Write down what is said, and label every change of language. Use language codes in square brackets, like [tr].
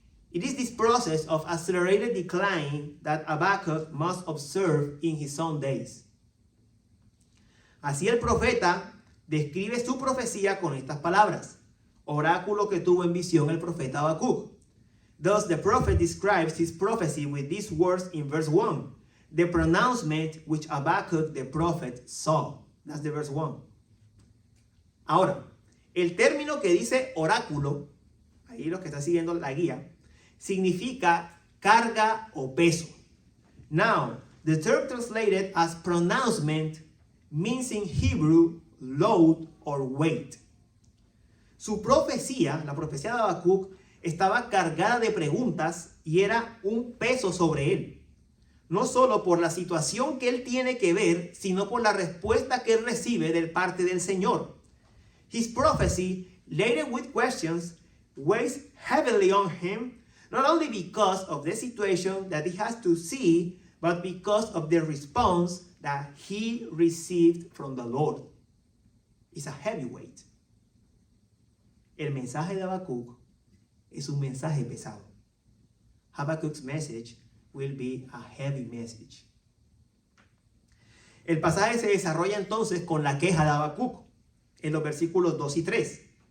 [en] It is this process of accelerated decline that Habakkuk must observe in his own days. [es] Así el profeta describe su profecía con estas palabras, oráculo que tuvo en visión el profeta Habacuc. [en] Thus the prophet describes his prophecy with these words in verse 1, the pronouncement which Habakkuk the prophet saw. That's the verse 1. [es] Ahora, el término que dice oráculo, ahí los que están siguiendo la guía, significa carga o peso. Now, [en] The term translated as pronouncement means in Hebrew load or weight. [es] Su profecía, la profecía de Habacuc, estaba cargada de preguntas y era un peso sobre él. No solo por la situación que él tiene que ver, sino por la respuesta que él recibe de parte del Señor. [en] His prophecy, laden with questions, weighs heavily on him, not only because of the situation that he has to see, but because of the response that he received from the Lord. It's a heavy weight. [es] El mensaje de Habacuc es un mensaje pesado. [en] Habakkuk's message will be a heavy message. [es] El pasaje se desarrolla entonces con la queja de Habacuc en los versículos 2 y 3.